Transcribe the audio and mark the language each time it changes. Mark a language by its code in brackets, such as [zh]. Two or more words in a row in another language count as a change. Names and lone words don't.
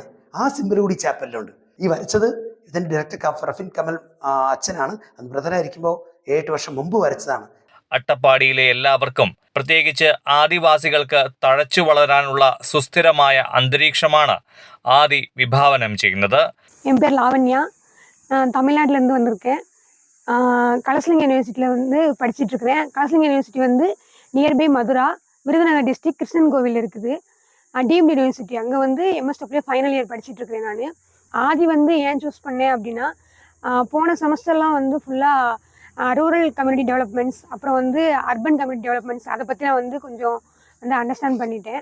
[ml] ആ സിംബൽ കൂടി ചാപ്പലിലുണ്ട്. ഈ വരച്ചത് ഇതിന്റെ ഡയറക്ടർ റഫീൻ കമൽ അച്ഛനാണ്. അത് ബ്രദറായിരിക്കുമ്പോൾ 7 വർഷം മുമ്പ് വരച്ചതാണ്. അട്ടപ്പാടിയിലെ എല്ലാവർക്കും, പ്രത്യേകിച്ച് ആദിവാസികൾക്ക് തഴച്ചു വളരാനുള്ള സുസ്ഥിരമായ അന്തരീക്ഷമാണ് ആദി വിഭാവനം ചെയ്യുന്നത്. [ta] என் பேர் லாவண்யா. நான் தமிழ்நாட்டிலேருந்து வந்திருக்கேன். கலசலிங்க யூனிவர்சிட்டியில் வந்து படிச்சுட்ருக்கிறேன். கலசலிங்க யூனிவர்சிட்டி வந்து நியர்பை மதுரா, விருதுநகர் டிஸ்ட்ரிக்ட், கிருஷ்ணன் கோவில் இருக்குது. டிஎம்டி யூனிவர்சிட்டி அங்கே வந்து எம்எஸ்டபிள்யூ [en] final year [ta] படிச்சுட்ருக்கிறேன் நான். ஆதி வந்து ஏன் சூஸ் பண்ணேன் அப்படின்னா, போன செமஸ்டர்லாம் வந்து ஃபுல்லாக [en] rural community developments, [ta] அப்புறம் வந்து [en] urban community developments, [ta] அதை பற்றி நான் வந்து கொஞ்சம் வந்து அண்டர்ஸ்டாண்ட் பண்ணிட்டேன்.